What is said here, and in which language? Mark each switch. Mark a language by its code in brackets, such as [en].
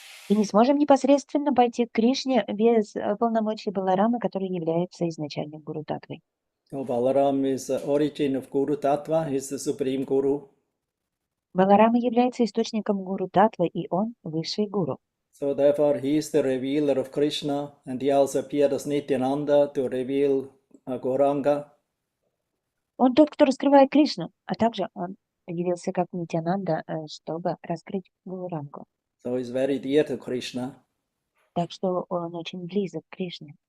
[ru] И не сможем непосредственно пойти к Кришне без полномочий Баларамы, который является изначальным Гуру Татвой. [en] So Balaram is the origin of Guru Tattva, he is the supreme Guru. [ru] Баларама является источником Гуру Татвы, и он высший гуру. [en] So therefore he is the revealer of Krishna, and he also appeared as Nityananda to reveal Gauranga. [ru] Он тот, кто раскрывает Кришну, а также он явился как Нитянанда, чтобы раскрыть Гаурангу. [en] So he's very dear to Krishna. [ru] Так что он очень близок к Кришне.